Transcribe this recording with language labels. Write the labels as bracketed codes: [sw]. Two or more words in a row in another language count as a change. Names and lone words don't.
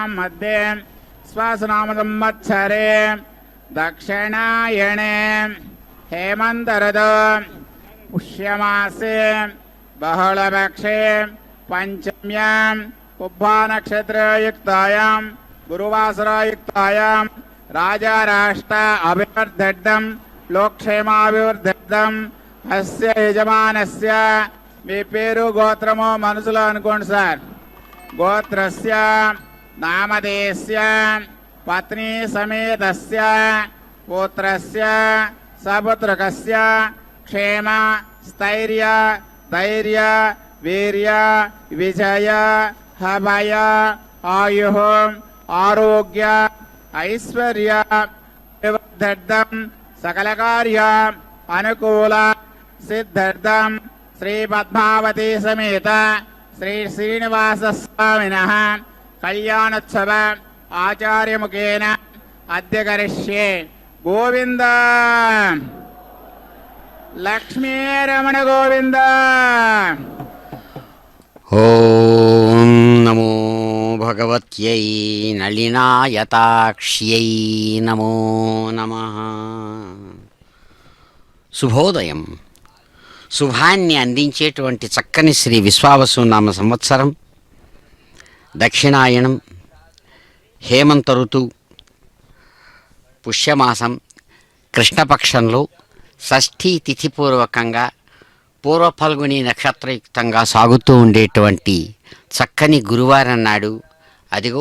[sa] मध्ये स्वासनाम संवत्सरे दक्षिणायणे हेमन्तऋतौ पुष्यमासे बहुलपक्षे पंचम्यां पुब्बा नक्षत्रयुक्तायां गुरुवासरायुक्तायां राजा राष्ट्र अभिवर्धड्डं लोकक्षेमाभिवर्धड्डं अस्य यजमानस्य [te] మీ పేరు గోత్రము మనసులో అనుకోండి సార్. [sa] గోత్రస్య నామధేయస్య పత్ని సమేతస్య పుత్రస్య సపుత్రకస్య క్షేమ స్థైర్య ధైర్య వీర్య విజయ అభయ ఆయు ఆరోగ్య ఐశ్వర్య వివర్ధర్థం సకల కార్య అనుకూల సిద్ధార్థం श्री पद्मावती समेत श्री श्रीनिवास स्वामिनः कल्याणोत्सव आचार्य मुखेन अद्य करिष्ये. गोविंद लक्ष्मी रमण गोविंद. ओम नमो भगवत्यै नलिनायताक्ष्यै नमो नमः. [te] శుభోదయం. శుభాన్ని అందించేటువంటి చక్కని శ్రీ విశ్వావసు నామ సంవత్సరం, దక్షిణాయనం, హేమంత ఋతువు, పుష్యమాసం, కృష్ణపక్షంలో షష్ఠీ తిథిపూర్వకంగా పూర్వఫల్గుని నక్షత్రయుక్తంగా సాగుతూ ఉండేటువంటి చక్కని గురువారం నాడు, అదిగో